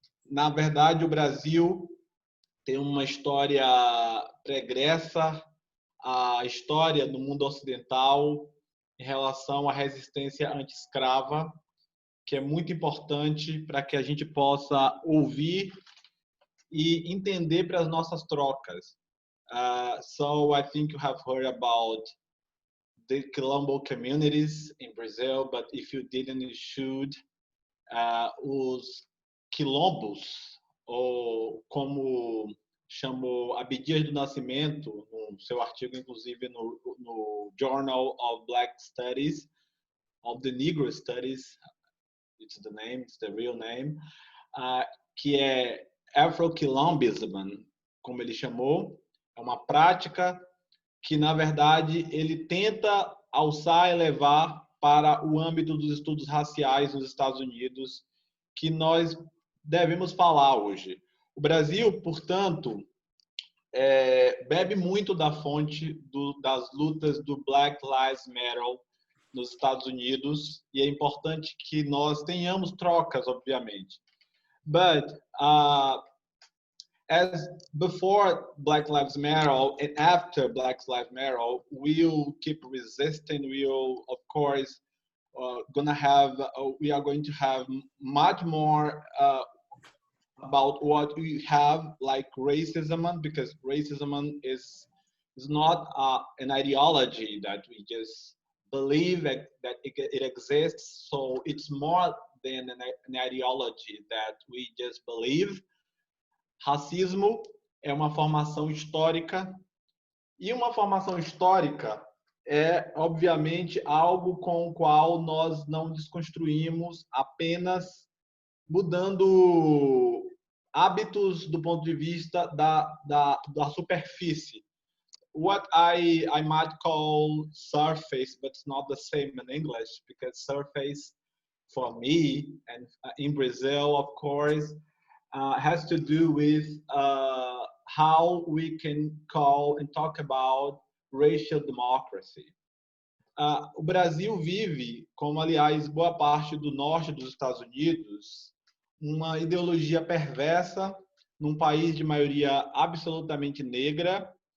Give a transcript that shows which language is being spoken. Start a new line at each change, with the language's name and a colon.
Portuguese: Na verdade, o Brasil tem uma história pregressa a história do mundo ocidental em relação à resistência anti-escrava, que é muito importante para que a gente possa ouvir e entender para as nossas trocas.
English: So I think you have heard about the Quilombo communities in Brazil, but if you didn't, you should.
Portuguese: Os quilombos, ou como chamou Abdias do Nascimento, no seu artigo, inclusive, no Journal of Black Studies,
English: of the Negro Studies, it's the name, it's the real name,
Portuguese: que é Afro-Quilombism, como ele chamou. É uma prática que, na verdade, ele tenta alçar e levar para o âmbito dos estudos raciais nos Estados Unidos, que nós devemos falar hoje. O Brasil, portanto, bebe muito da fonte das lutas do Black Lives Matter nos Estados Unidos, e é importante que nós tenhamos trocas, obviamente.
English: But as before Black Lives Matter and after Black Lives Matter, we'll keep resisting. We'll, of course, we are going to have much more about what we have, like racism, because racism is not an ideology that we just believe that it exists. So it's more than an ideology that we just believe.
Portuguese: Racismo é uma formação histórica, e uma formação histórica é, obviamente, algo com o qual nós não desconstruímos apenas mudando hábitos do ponto de vista da superfície.
English: What I might call surface, but it's not the same in English, because surface, for me, and in Brazil, of course, has to do with how we can call and talk about racial democracy.
Portuguese: O Brasil vive, como aliás boa parte do norte dos Estados Unidos, uma ideologia perversa num país de maioria absolutamente negra.